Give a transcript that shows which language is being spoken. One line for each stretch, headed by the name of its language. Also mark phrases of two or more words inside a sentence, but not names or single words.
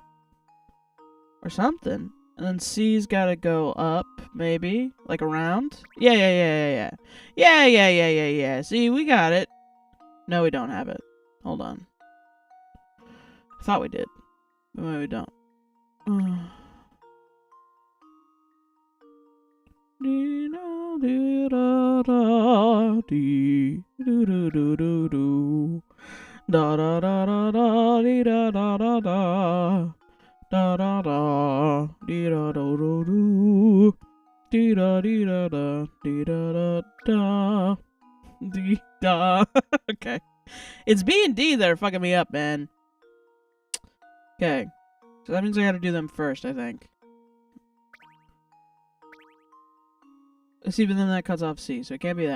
English: Or something. And then C's gotta go up, maybe? Like around? Yeah. Yeah. See, we got it. No, we don't have it. Hold on. I thought we did. But maybe we don't. Da da da da da dee da da da da da da da dee da do do do dee da da dee da da da dee da. Okay, it's B and D that are fucking me up, man. Okay, so that means I gotta do them first, I think. See, but then that cuts off C, so it can't be that.